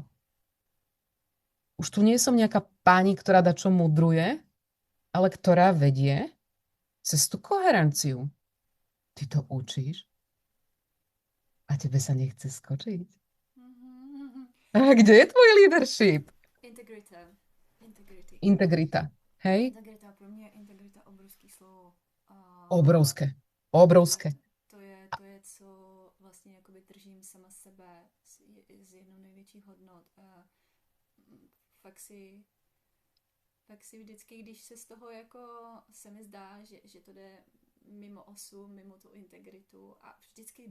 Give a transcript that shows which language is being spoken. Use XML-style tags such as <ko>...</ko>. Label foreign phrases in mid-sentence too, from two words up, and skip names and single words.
<sk>Už tu nie som nejaká pani, ktorá dačo mudruje, ale ktorá vedie cez tú koherenciu. Ty to učíš a tebe sa nechce skočiť. A kde je tvoj leadership? Integrita. Hej?</sk> <cs>Integrita, pro mě je integrita obrovský slovo.</cs> <sk>Obrovské.</sk> <cs>To je, co vlastně jakoby držím sama sebe z jednou největších hodnot. A fakt si vždycky, když se z toho jako se mi zdá, že to jde mimo osu, mimo tu integritu a vždycky</cs>